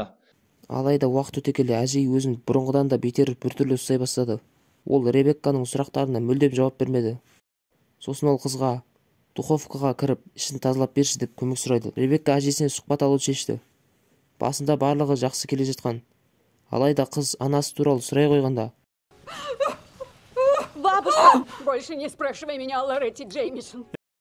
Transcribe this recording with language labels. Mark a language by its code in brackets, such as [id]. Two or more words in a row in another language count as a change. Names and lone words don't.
[kk] Алайда уақыт өте келе әжей өзін бұрынғыдан да бетер біртүрлі ұстай бастады. Ол Ребекканың сұрақтарына мүлдем жауап бермеді. Сосын ол қызға духовкаға кіріп, ішін тазалап берші деп көмек сұрайды. Ребекка әжесіне сұхбат алуды шешті. Басында барлығы жақсы келе жатқан. Алайда қыз анасы туралы сұрай қойғанда: [ru] Бабушка, больше не спрашивай меня о Лоретте Джеймисон.